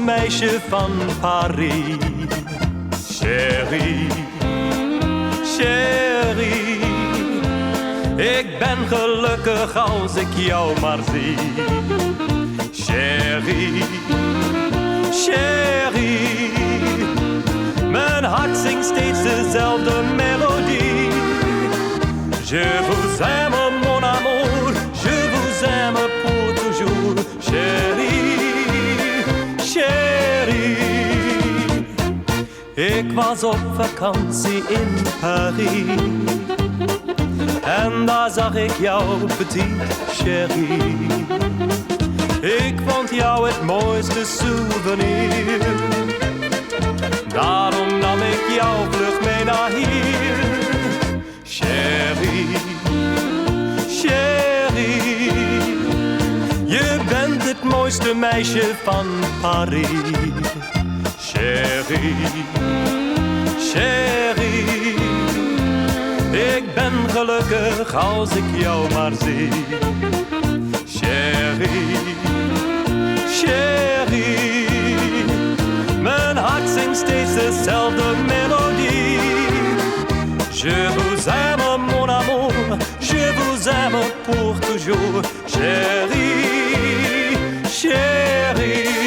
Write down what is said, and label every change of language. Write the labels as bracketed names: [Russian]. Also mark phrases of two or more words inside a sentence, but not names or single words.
[Dutch] meisje van Paris. [French] Chérie, chérie, [Dutch] ik ben gelukkig als ik jou maar zie. [French] Chérie, chérie, [Dutch] mijn hart zingt steeds dezelfde melodie. [French] Je vous aime mon amour, je vous aime pour toujours. Chérie, chérie, [Dutch] ik was op vakantie in Paris en daar zag ik jou, [French] petite chérie. [Dutch] Ik vond jou het mooiste souvenir, daarom nam ik jou vlug mee naar hier. [French] Chérie, chérie, [Dutch] je bent het mooiste meisje van Paris. [French] Chérie, chérie, [Dutch] ik ben gelukkig als ik jou maar zie. [French] Chérie, chérie, [Dutch] mijn hart zingt steeds dezelfde melodie. [French] Je vous aime mon amour, je vous aime pour toujours. Chérie, chérie.